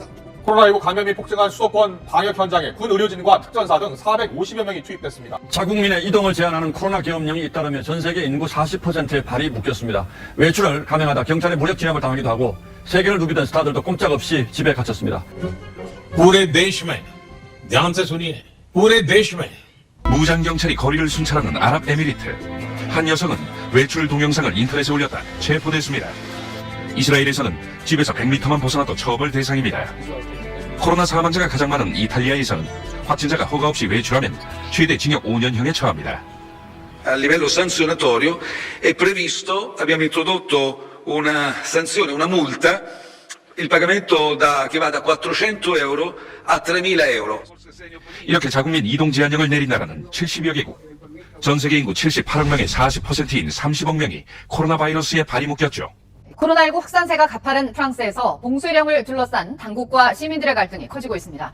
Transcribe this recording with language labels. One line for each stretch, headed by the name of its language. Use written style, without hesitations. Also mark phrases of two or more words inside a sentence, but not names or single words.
Korean: 코로나19 감염이 폭증한 수도권 방역 현장에 군 의료진과 특전사 등 450여 명이 투입됐습니다. 자국민의 이동을 제한하는 코로나 계엄령이 잇따르며 전 세계 인구 40%의 발이 묶였습니다. 외출을 감행하다 경찰의 무력 진압을 당하기도 하고 세계를 누비던 스타들도 꼼짝없이 집에 갇혔습니다.
Hindi: पूरे देश में ध्यान से सुनिए पूरे देश में
Korean: 무장 경찰이 거리를 순찰하는 아랍에미리트. 한 여성은 외출 동영상을 인터넷에 올렸다 체포됐습니다. 이스라엘에서는 집에서 100m만 벗어나도 처벌 대상입니다. 코로나 사망자가 가장 많은 이탈리아에서는 확진자가 허가 없이 외출하면 최대 징역 5년형에 처합니다.
Italian: A livello sanzionatorio è previsto, abbiamo introdotto una sanzione, una multa, il pagamento che va da 400 euro a 3.000 euro.
Korean: 이렇게 자국민 이동 제한령을 내린 나라는 70여 개국. 전 세계 인구 78억 명의 40%인 30억 명이 코로나 바이러스에 발이 묶였죠. 코로나19 확산세가 가파른 프랑스에서 봉쇄령을 둘러싼 당국과 시민들의 갈등이 커지고 있습니다.